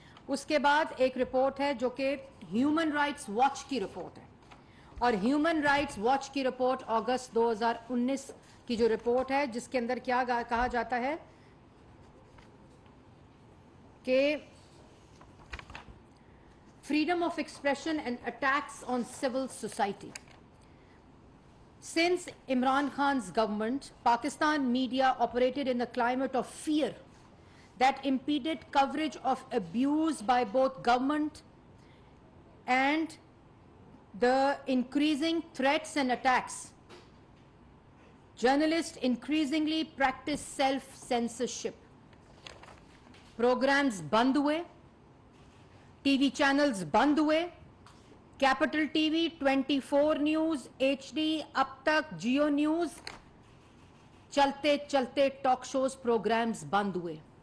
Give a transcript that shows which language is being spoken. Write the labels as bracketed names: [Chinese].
[Urdu] اس کے بعد ایک رپورٹ ہے جو کہ ہیومن رائٹس واچ کی رپورٹ ہے, اور ہیومن رائٹس واچ کی رپورٹ اگست 2019 کی جو رپورٹ ہے جس کے اندر کیا کہا جاتا ہے کہ [English] freedom of expression and attacks on civil society. Since Imran Khan's government, Pakistan media operated in a climate of fear that impeded coverage of abuse by both government and the increasing threats and attacks. Journalists increasingly practice self-censorship. [Urdu] Programs بند ہوئے, T V channels بند ہوئے, capital T V, 24 news, HD, اب تک, Jio news, چلتے چلتے talk shows programmes بند ہوئے.